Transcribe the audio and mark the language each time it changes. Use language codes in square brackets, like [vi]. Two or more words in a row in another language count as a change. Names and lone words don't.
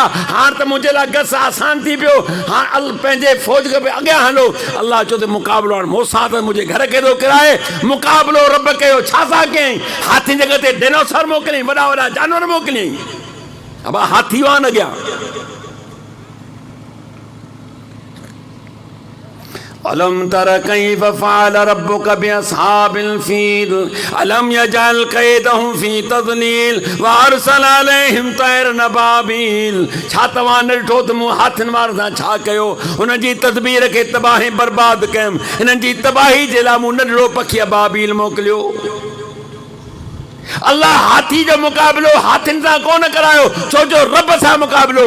[sd] हाणे त मुंहिंजे लाइ गस आसान थी पियो। हाणे पंहिंजे फ़ौज खे बि अॻियां हलो। अलाह चयो त मुक़ाबिलो हाणे मूंसां त मुंहिंजे घर खे थो किराए। मुक़ाबिलो रब कयो, छा सां कयईं? हाथी जॻह ते डायनासोर मोकिलियईं, वॾा वॾा जानवर मोकिलियईं। बाबा हाथी हुआ न अॻियां। [ar] ألم تر كيف فعل ربك بأصحاب الفيل ألم يجعل كيدهم في تضليل وأرسل عليهم طيرا أبابيل. [sd] छा तव्हां न ॾिठो त मूं हाथियुनि वारनि सां छा कयो? हुन जी तदबीर खे तबाही बर्बाद कयमि। हिननि जी तबाही जे लाइ मूं नंढड़ो पखी अबाबील मोकिलियो। अल्लाह हाथी जो मुक़ाबिलो हाथियुनि सां कोन करायो, छो जो रब सां मुक़ाबिलो।